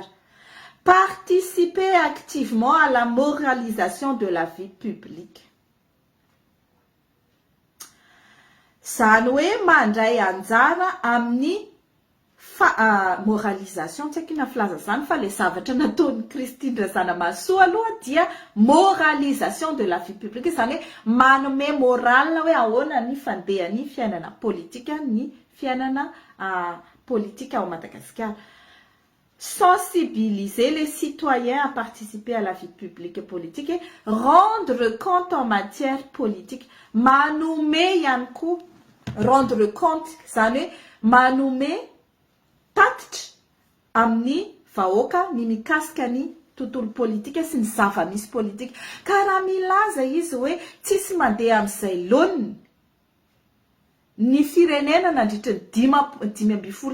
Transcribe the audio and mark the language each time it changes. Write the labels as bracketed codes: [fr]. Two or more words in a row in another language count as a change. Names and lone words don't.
[fr] Participer activement à la moralisation de la vie publique. [mg] Zany hoe mandray anjara amin'ny moralisation, tsy haiko na filaza zany fa le zavatra nataony Christine Razanamahasoa aloha dia [fr] moralisation de la vie publique, [mg] zany hoe manome moral hoe ahoana ny fandehan'ny fiainana politika, ny fiainana politika ao Madagasikara. [fr] Sensibiliser les citoyens à participer à la vie publique et politique et rendre compte en matière politique. [mg] Manome ihany koa [fr] rendre compte, [mg] zany hoe manome tatitra amin'ny vahoaka ny mikasika ny tontolo politika sy ny zava-misy politika. Ka raha milaza izy hoe tsisy mandeha amin'izay laoniny ny firenena nandritra ny 5